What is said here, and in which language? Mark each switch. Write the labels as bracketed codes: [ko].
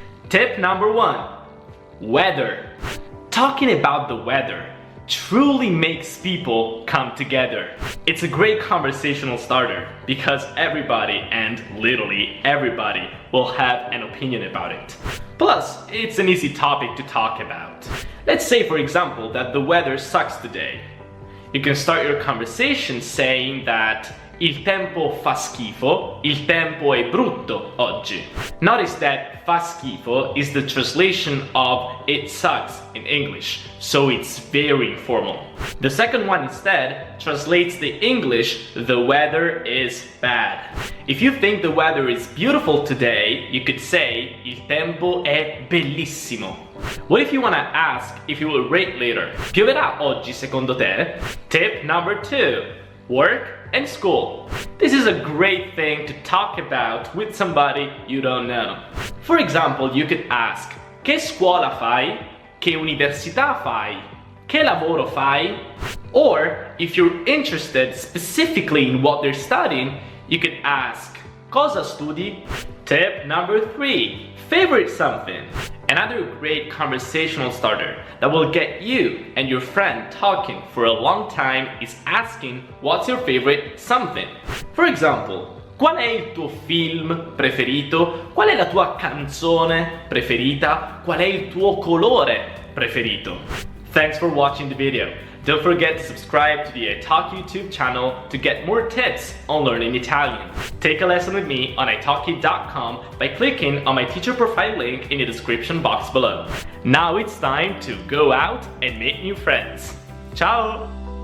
[en] Tip number 1. Weather. Talking about the weather truly makes people come together. It's a great conversational starter because everybody, and literally everybody, will have an opinion about it. Plus, it's an easy topic to talk about. Let's say, for example, that the weather sucks today. You can start your conversation saying that [it] il tempo fa schifo, il tempo è brutto oggi. [en] Notice that [it] fa schifo [en] is the translation of it sucks in English, so it's very informal. The second one instead translates the English, the weather is bad. If you think the weather is beautiful today, you could say [it] il tempo è bellissimo. [en] What if you want to ask if you will rate later? [it] Pioverà oggi secondo te? [en] Tip number 2. Work and school. This is a great thing to talk about with somebody you don't know. For example, you could ask, [it] che scuola fai? Che università fai? Che lavoro fai? [en] Or, if you're interested specifically in what they're studying, you could ask, [it] cosa studi? [en] Tip number 3. Favorite something. Another great conversational starter that will get you and your friend talking for a long time is asking what's your favorite something. For example, [it] qual è il tuo film preferito? Qual è la tua canzone preferita? Qual è il tuo colore preferito? [en] Thanks for watching the video. Don't forget to subscribe to the Italki YouTube channel to get more tips on learning Italian. Take a lesson with me on italki.com by clicking on my teacher profile link in the description box below. Now it's time to go out and make new friends. Ciao!